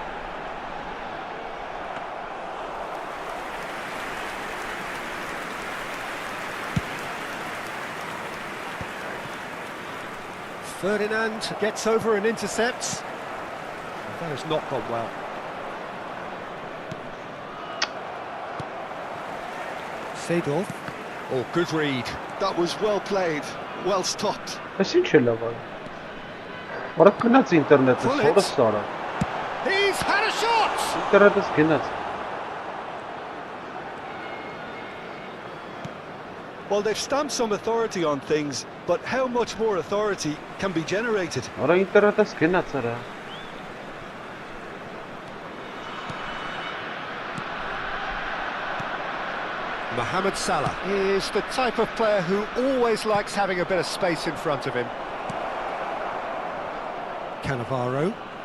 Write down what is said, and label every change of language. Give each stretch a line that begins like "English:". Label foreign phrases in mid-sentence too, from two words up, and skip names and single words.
English: Ferdinand gets over and intercepts. That has not gone well. Seedorf. Oh, good read. That was well played, well stopped.
Armenian: Այս ինչ է լավ այն։ Որը գնաց ինտերնետը, սորը սարա։
English: He's had a shot!
Armenian: Ինտերնետս գնաց։
English: Well, they've stamped some authority on things, but how much more authority can be generated?
Armenian: Արա ինտերնետս գնաց արա։
English: Mohamed Salah is the type of player who always likes having a bit of space in front of him. Cannavaro.